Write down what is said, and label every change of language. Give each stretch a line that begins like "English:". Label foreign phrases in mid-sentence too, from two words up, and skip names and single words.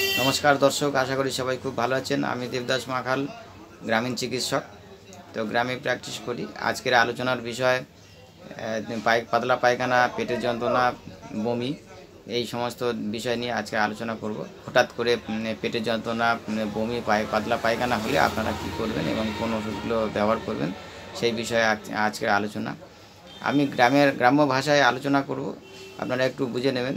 Bangla: নমস্কার দর্শক আশা করি সবাই খুব ভালো আছেন। আমি দেবদাস মাখাল গ্রামীণ চিকিৎসক। তো গ্রামে প্র্যাকটিস করি। আজকের আলোচনার বিষয় পাতলা পায়খানা, পেটের যন্ত্রণা, বমি এই সমস্ত বিষয় নিয়ে আজকে আলোচনা করব। হঠাৎ করে পেটের যন্ত্রণা, বমি, পাতলা পায়খানা হলে আপনারা কী করবেন এবং কোন ওষুধগুলো ব্যবহার করবেন সেই বিষয়ে আজকের আলোচনা। আমি গ্রাম্য ভাষায় আলোচনা করব, আপনারা একটু বুঝে নেবেন।